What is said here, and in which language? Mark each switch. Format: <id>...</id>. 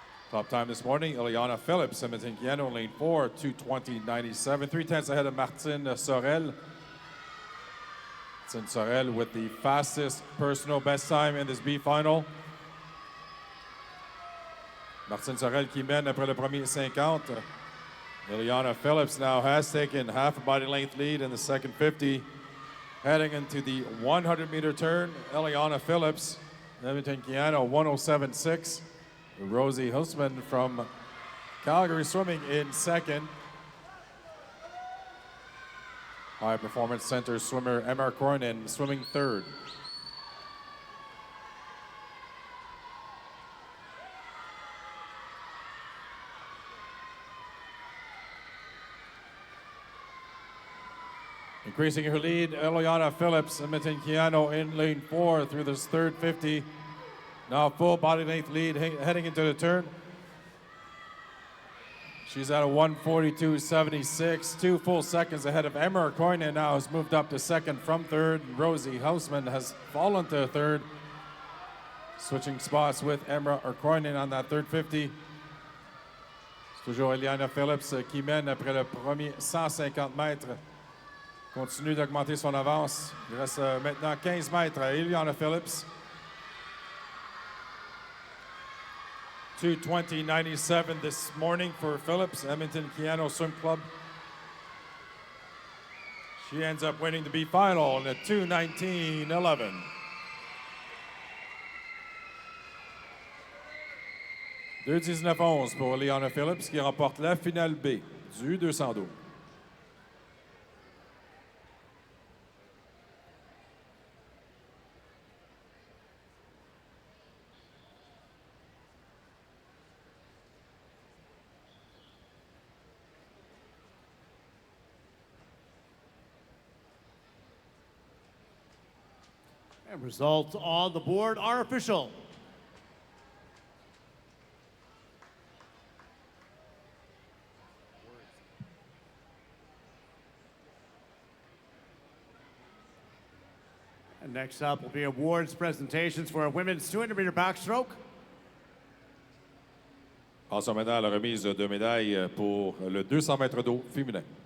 <en>Top time this morning, Eliana Phillips, Edmonton Keano, lane 4, 2:20.97, 3/10 ahead of Martine Sorel. Martine Sorel with the fastest personal best time in this B final.</en> <fr>Martine Sorel qui mène après le premier 50.</fr> <en>Eliana Phillips now has taken half a body length lead in the second 50. Heading into the 100-meter turn, Eliana Phillips, Edmonton Keano, 1:07.6. Rosie Husman from Calgary swimming in second. High Performance Center swimmer Emma Cronin swimming third. Increasing her lead, Eliana Phillips, Edmonton Keano in lane 4 through this third 50. Now full body length lead heading into the turn. She's at a 1:42.76, 2 full seconds ahead of Emma Cronin now has moved up to second from third. Rosie Hausman has fallen to third. Switching spots with Emma Cronin on that third 50.</en> <fr>Toujours Eliana Phillips qui mène après le premier 150 mètres. Continue d'augmenter son avance. Il reste maintenant 15 mètres à Eliana Phillips.</fr> <en>2:20.97 this morning for Phillips, Edmonton Keano Swim Club. She ends up winning the B final in a 2:19.11.</en> <fr>« 2:19.11 pour Eliana Phillips qui remporte la finale B du 212.</fr> <en>And results on the board are official. And next up will be awards presentations for a women's 200-meter backstroke.</en> <fr>Passons maintenant à la remise de médailles pour le 200 mètres d'eau féminin.</fr>